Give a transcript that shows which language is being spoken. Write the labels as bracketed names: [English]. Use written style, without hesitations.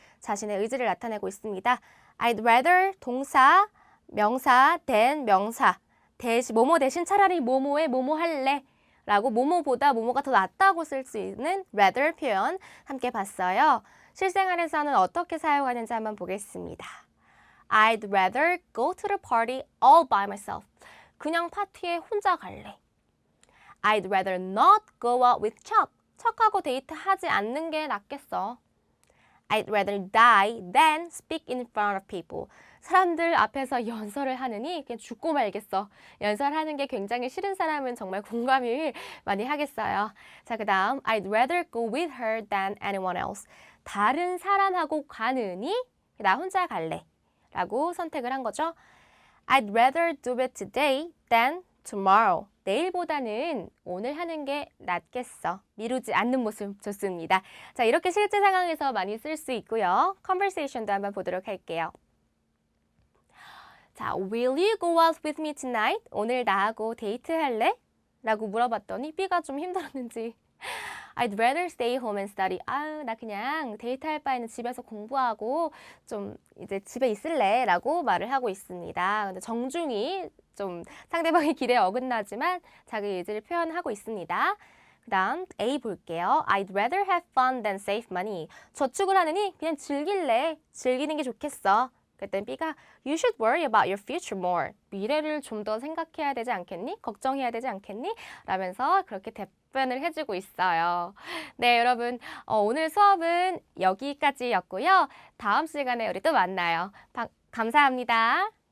[Korean] 자신의 의지를 나타내고 있습니다. [English] I'd rather [Korean] 동사 명사 than 명사 뭐뭐 대신 차라리 뭐뭐에 뭐뭐 할래 라고 뭐뭐보다 뭐뭐가 더 낫다고 쓸 수 있는 rather 표현 함께 봤어요. 실생활에서는 어떻게 사용하는지 한번 보겠습니다. [English] I'd rather go to the party all by myself. [Korean] 그냥 파티에 혼자 갈래. [English] I'd rather not go out with Chuck. [Korean] 척하고 데이트하지 않는 게 낫겠어. [English] I'd rather die than speak in front of people. [Korean] 사람들 앞에서 연설을 하느니 그냥 죽고 말겠어. 연설하는 게 굉장히 싫은 사람은 정말 공감을 많이 하겠어요. 자, 그 다음 [English] I'd rather go with her than anyone else. [Korean] 다른 사람하고 가느니 나 혼자 갈래. 라고 선택을 한 거죠. [English] I'd rather do it today than tomorrow. [Korean] 내일보다는 오늘 하는 게 낫겠어. 미루지 않는 모습 좋습니다. 자, 이렇게 실제 상황에서 많이 쓸 수 있고요. conversation도 한번 보도록 할게요. [English] 자, will you go out with me tonight? [Korean] 오늘 나하고 데이트할래? 라고 물어봤더니 B가 좀 힘들었는지 [English] I'd rather stay home and study. [Korean] 나 그냥 데이트할 바에는 집에서 공부하고 좀 이제 집에 있을래 라고 말을 하고 있습니다. 근데 정중히 좀 상대방의 기대에 어긋나지만 자기 의지를 표현하고 있습니다. 그 다음 A 볼게요. [English] I'd rather have fun than save money. [Korean] 저축을 하느니 그냥 즐길래. 즐기는 게 좋겠어. 그랬더니 B가 [English] You should worry about your future more. [Korean] 미래를 좀 더 생각해야 되지 않겠니? 걱정해야 되지 않겠니? 라면서 그렇게 답변을 해주고 있어요. 네, 여러분 오늘 수업은 여기까지였고요. 다음 시간에 우리 또 만나요. 감사합니다.